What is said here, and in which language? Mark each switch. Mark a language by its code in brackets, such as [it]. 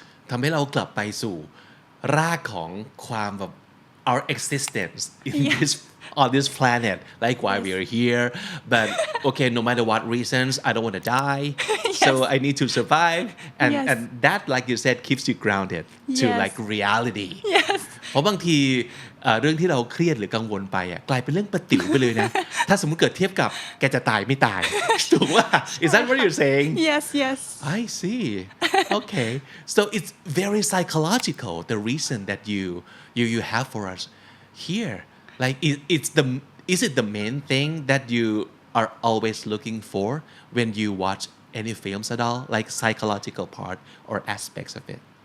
[th] ทำให้เรากลับไปสู่รากของความแบบ [en] our existence in this on this planet like why we are here but okay no matter what reasons I don't want to die so I need to survive Yes. and that like you said keeps you grounded to Yes. like reality Yes. [th] เพราะบางทีเรื่องที่เราเครียดหรือกังวลไปกลายเป็นเรื่องประติ๋วไปเลยนะ ถ้าสมมติเกิดเทียบกับแกจะตายไม่ตาย ถูกว่า [en] is that what you're saying Yes, yes. I see. Okay. So it's very psychological the reason that you have for us here. Like is it the main thing that you are always looking for when you watch any films at all? Like psychological part or aspects of it?